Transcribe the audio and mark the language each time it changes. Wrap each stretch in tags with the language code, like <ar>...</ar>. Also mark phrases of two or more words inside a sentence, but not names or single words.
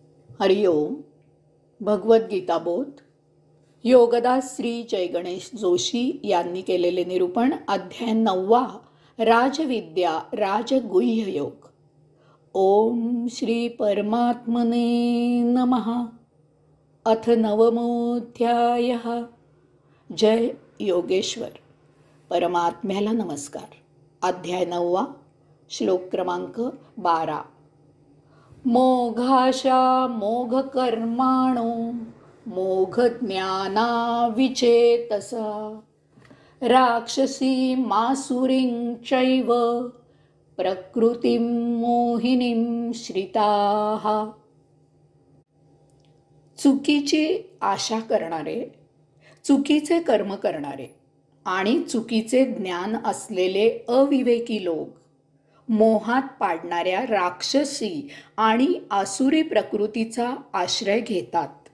<mr>हरिओम. भगवद्गीता बोध. योगदास श्री जय गणेश जोशी यांनी केलेले निरूपण. अध्याय 9. राजविद्या राजगुह्य योग.</mr> <sa>ओम श्री परमात्मने नमः. अथ 9मोऽध्यायः.</sa> <mr>जय योगेश्वर. परमात्म्याला नमस्कार. अध्याय 9. श्लोक क्रमांक 12.</mr> <sa>मोघाशा मोघ कर्माणो मोघ ज्ञाना विचेतसा राक्षसी मासुरीं चैव प्रकृतिं मोहिनीं श्रिताः.</sa> <mr>चुकीची आशा करणारे, चुकीचे कर्म करणारे आणि चुकीचे ज्ञान असलेले अविवेकी लोक मोहात पाडणाऱ्या राक्षसी आणि आसुरी प्रकृतीचा आश्रय घेतात.</mr>